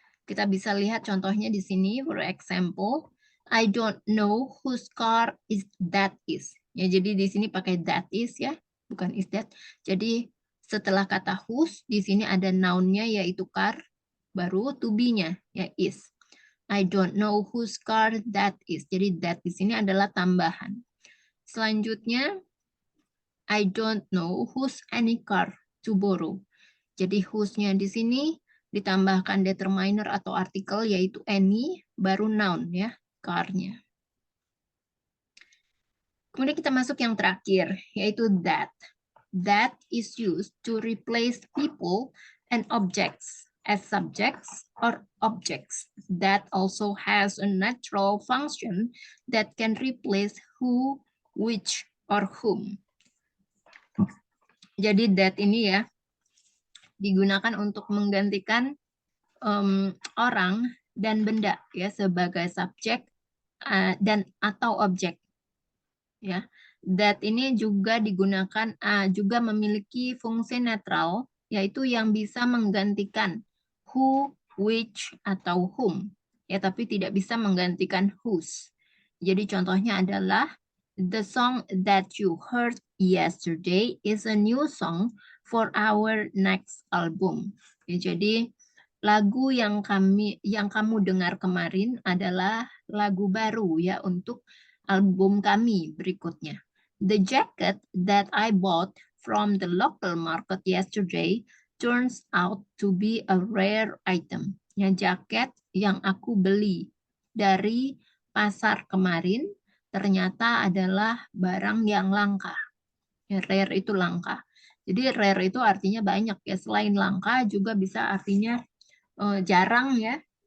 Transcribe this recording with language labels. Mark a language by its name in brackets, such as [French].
[Indonesian] Kita bisa lihat contohnya di sini, [English] for example, I don't know whose car is that is. [Indonesian] Ya, jadi di sini pakai [English] that is [Indonesian] ya, bukan [English] is that. [Indonesian] Jadi setelah kata whose, di sini ada noun-nya yaitu car, baru to be-nya ya is. [English] I don't know whose car that is. [Indonesian] Jadi that di sini adalah tambahan. Selanjutnya, [English] I don't know whose any car to borrow. [Indonesian] Jadi whose-nya di sini ditambahkan determiner atau artikel yaitu any, baru noun ya, car-nya. Kemudian kita masuk yang terakhir, yaitu that. [English] That is used to replace people and objects as subjects or objects. That also has a natural function that can replace who, which, or whom. [Indonesian] Jadi that ini ya digunakan untuk menggantikan orang dan benda ya sebagai subjek dan atau objek ya. That ini juga digunakan juga memiliki fungsi netral yaitu yang bisa menggantikan who, which atau whom ya, tapi tidak bisa menggantikan whose. Jadi contohnya adalah [English] the song that you heard yesterday is a new song for our next album. [Indonesian] Ya, jadi lagu yang kamu dengar kemarin adalah lagu baru ya untuk album kami berikutnya. [English] The jacket that I bought from the local market yesterday turns out to be a rare item. [Indonesian] Ya, jaket yang aku beli dari pasar kemarin ternyata adalah barang yang langka. Ya, rare itu langka. Jadi rare itu artinya banyak ya. Selain langka juga bisa artinya jarang ya.